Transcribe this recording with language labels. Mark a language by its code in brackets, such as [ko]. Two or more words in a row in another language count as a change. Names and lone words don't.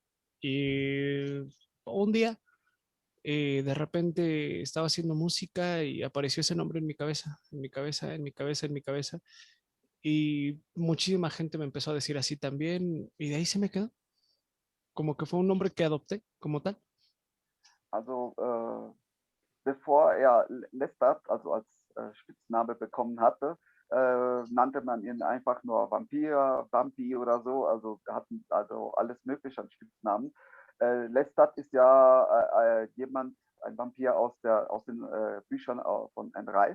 [es] Y un día, de repente estaba haciendo música y apareció ese nombre en mi cabeza, en mi cabeza, en mi cabeza, en mi cabeza. Y muchísima gente me empezó a decir así también, y de ahí se me quedó. Como que fue un nombre que adopté como tal. [de] Also, bevor er Lestat, also als Spitzname bekommen hatte, nannte man ihn einfach nur Vampir, Vampi oder so. Also er hatten also alles Mögliche an Spitznamen. Lestat ist ja ein Vampir aus den Büchern von Anne Rice.